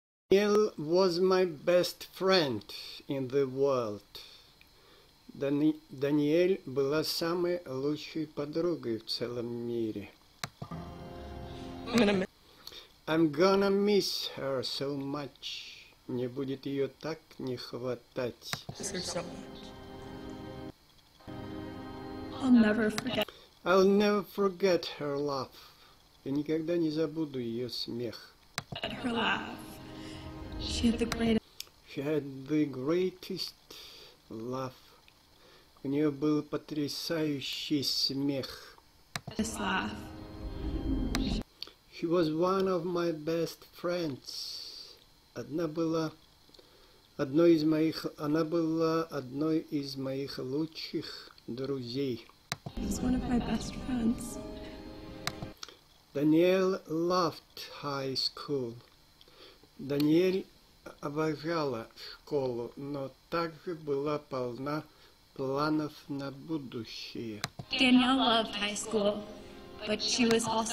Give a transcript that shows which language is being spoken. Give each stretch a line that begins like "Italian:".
English: Daniel was my best friend in the world.
Russian: Даниэль была самой лучшей подругой в целом мире.
English: I'm gonna miss her so much.
Russian: Мне будет ее так не хватать.
English: I'll never forget her laugh.
Russian: Я никогда не забуду ее смех.
English: She had the greatest laugh.
Russian: У нее был потрясающий смех.
English: She was one of my best friends.
Russian: Она была одной из моих лучших друзей.
English: She's one of my best friends. Danielle loved high school.
Russian: Даниэль обожала школу, но также была полна планов на будущее.
English: Danielle loved high school, but she was